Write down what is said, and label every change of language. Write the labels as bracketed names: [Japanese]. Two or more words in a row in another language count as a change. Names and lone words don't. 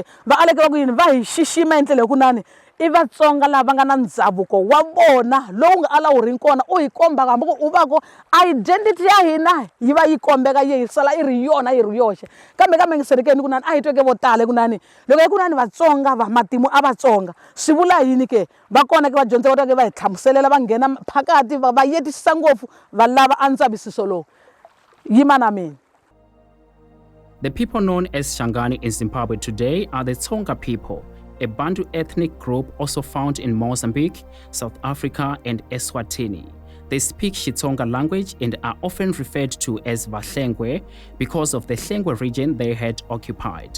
[Tsonga] va aleke va ku yini va hi xixima ndlela hi ku nani I Vatsonga lava nga na ndhavuko wa vona lowu nga ala wu ri kona u hi komba kambe ku u va ku identity ya hina yi va yi kombeka yi sala I ri yona yi ri yoxe kambe ngiserekeni ku nani a hi tweke vo tala ku nani loko hi ku nani Vatsonga va matimu a Vatsonga swi vula yini ke va kona ke va dyondza va hi hlamuselela va nghena phakati va yetisisa ngopfu va lava a ndzavisiso lowu yima na mina. [English] The people known as Shangani in Zimbabwe today are the Tsonga people, a Bantu ethnic group also found in Mozambique, South Africa and Eswatini. They speak XiTsonga language and are often referred to as Vanhlengwe because of the Hlengwe region they had occupied.